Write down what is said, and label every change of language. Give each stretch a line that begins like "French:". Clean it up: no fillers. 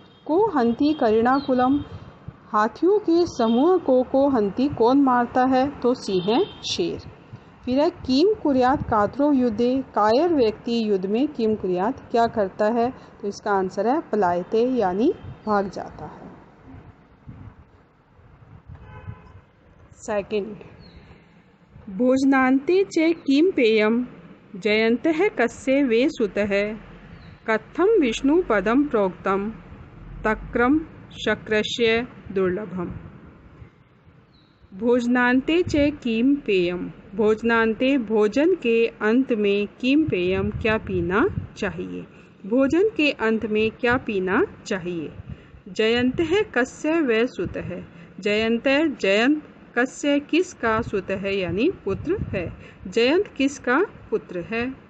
Sanskrit: को हन्ति करिणाकुलम,
Hindi: हाथियों के समूह को हन्ति कौन मारता है, तो सिंह शेर। फिर है
Sanskrit: किम कुर्यात् कातरो युद्धे,
Hindi: कायर व्यक्ति युद्ध में किम कुर्यात् क्या करता है, तो इसका आंसर है
Sanskrit: पलायते
Hindi: यानी भाग जाता है।
Sanskrit: सेकंड, भोजनान्ते च किं पेयं जयन्तः कस्य वे सुतः कथं विष्णुपदं प्रोक्तं तक्रं शक्रस्य दुर्लभम। भोजनान्ते च किं पेयम,
Hindi: भोजनान्ते भोजन के अंत में किं पेयम क्या पीना चाहिए, भोजन के अंत में क्या पीना चाहिए।
Sanskrit: जयन्तः कस्य वै सुतः,
Hindi: जयंत जयंत कस्य किसका सुतः यानी पुत्र है, जयंत किसका पुत्र है।